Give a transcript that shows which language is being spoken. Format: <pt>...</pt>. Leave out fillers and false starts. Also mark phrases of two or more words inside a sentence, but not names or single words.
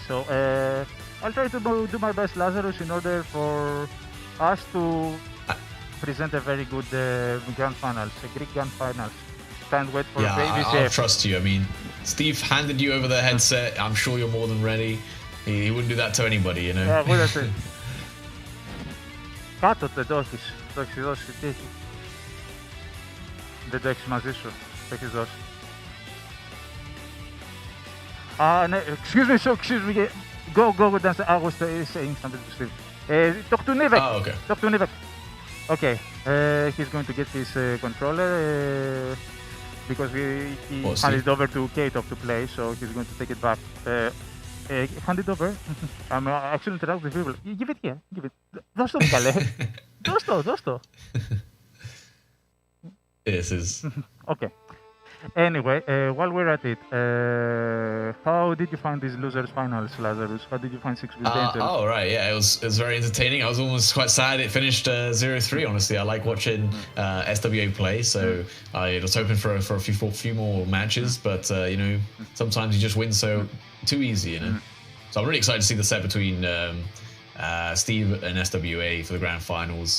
<en>So I'll try to do my best, Lazarus, in order for us to present a very good grand finals, a Greek grand finals. Can't wait for I'll trust you. I mean, Steve handed you over the headset. I'm sure you're more than ready. He wouldn't do that to anybody, you know. Yeah, what I say.</en> <el>Κάτω το έχεις, το έχεις δώσει, τι έχει. Δεν το έχεις μαζί σου, το έχεις δώσει. Ναι,</el> <en>excuse me, go dance, I was saying something to Steve. Talk to Nivek. Oh, okay. Talk to Nivek. Okay, he's going to get his controller because he handed it over to Kato to play, so he's going to take it back. Hand it over. I'm actually interrupting people. Give it here. Give it.</en> <el>Δώσ' το, καλέ. Δώσ' το.</el> <en>This is... Okay. Anyway, while we're at it, how did you find these losers finals, Lazarus? How did you find 6 with Angel? Oh, right, yeah, it was very entertaining. I was almost quite sad it finished 0-3, honestly. I like watching SWA play, so I was hoping for a few more matches, but, sometimes you just win too easy, So I'm really excited to see the set between Steve and SWA for the grand finals.</en>